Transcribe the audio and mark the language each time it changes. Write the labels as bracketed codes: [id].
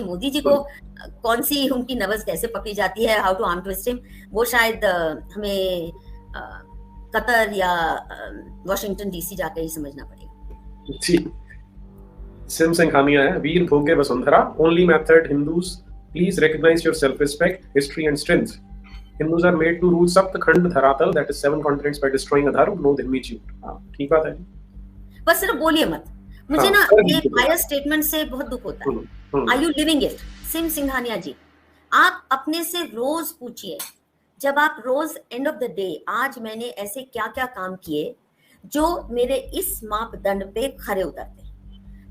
[hi] मोदी जी को कौन सी उनकी नब्ज कैसे पकड़ी जाती है, [en] how to arm twist him, [hi] वो शायद हमें कतर या वॉशिंगटन डीसी जाकर ही समझना पड़ेगा। [en] जी, SIM Singhania है, [sa] वीर भोगे Vasundhara, [en] Only method Hindus please recognise your self respect, history and strength. Hindus are made to rule [sa] सप्त खंड धरातल, [en] that is 7 continents, by destroying अधर्म, no धर्मी च्यूत। [hi] हाँ, ठीक बात है। बस सिर्फ बोलिए मत, मुझे ना ये बायस स्टेटमेंट से बहुत दुख होता है। [en] Are you living it? [hi] SIM Singhania जी, आप अपने से रोज पूछिए, जब आप रोज एंड ऑफ द डे, आज मैंने ऐसे क्या क्या काम किए जो मेरे इस मापदंड पे खरे उतरते।